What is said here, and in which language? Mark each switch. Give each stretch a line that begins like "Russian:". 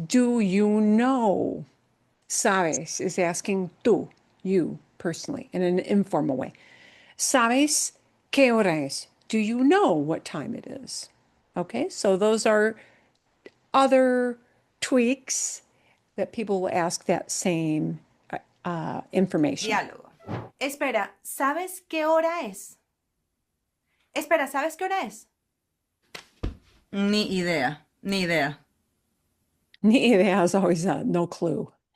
English: Do you know? ¿Sabes is asking tú, you personally, in an informal way.
Spanish: ¿Sabes qué hora es?
English: Do you know what time it is? Okay, so those are other tweaks that people will ask that same information.
Spanish: diálogo. Espera, ¿sabes qué hora es? Espera, ¿sabes qué hora es? Ni idea, ni idea. Ni idea
English: is always no clue.